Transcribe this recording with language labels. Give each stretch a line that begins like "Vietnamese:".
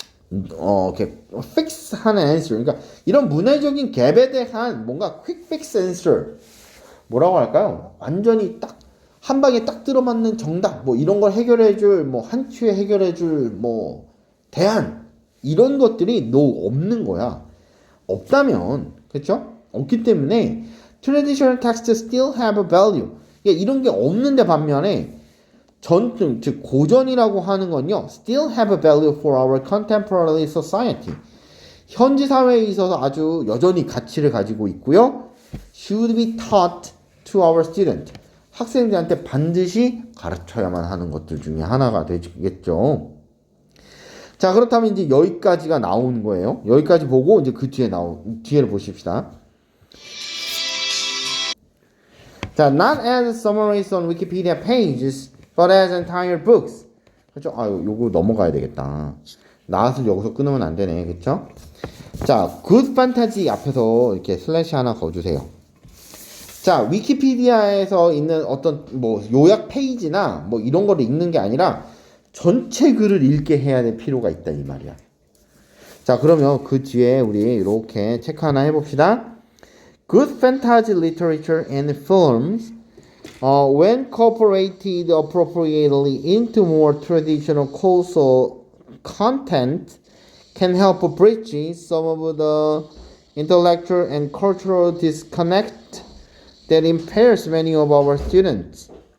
Korean: 이렇게 fix하는 answer, 그러니까 이런 문해적인 갭에 대한 뭔가 quick fix answer, 뭐라고 할까요? 완전히 딱 한 방에 딱 들어맞는 정답, 뭐 이런 걸 해결해줄, 뭐 한 추에 해결해줄, 뭐 대안 이런 것들이 없는 거야. 없다면, 그쵸? 없기 때문에
English: traditional texts still have a value.
Korean: 그러니까 이런 게 없는데 반면에 즉 고전이라고 하는 건요,
English: still have a value for our contemporary society.
Korean: 현지 사회에 있어서 아주 여전히 가치를 가지고 있고요.
English: should be taught to our student.
Korean: 학생들한테 반드시 가르쳐야만 하는 것들 중에 하나가 되겠죠. 자, 그렇다면 이제 여기까지가 나온 거예요. 여기까지 보고 이제 그 뒤에를 보십시다.
English: 자, not as summaries on Wikipedia pages, but as entire books.
Korean: 그렇죠? 요거 넘어가야 되겠다. 나왔을 여기서 끊으면 안 되네. 그렇죠? 자, good fantasy 앞에서 이렇게 슬래시 하나 거주세요. 자, 위키피디아에서 있는 어떤 뭐 요약 페이지나 뭐 이런 거를 읽는 게 아니라 전체 글을 읽게 해야 될 필요가 있다 이 말이야. 자, 그러면 그 뒤에 우리 이렇게 체크 하나 해봅시다.
English: Good fantasy literature and films, when incorporated appropriately into more traditional causal content, can help bridge some of the intellectual and cultural disconnect that impairs many of our students.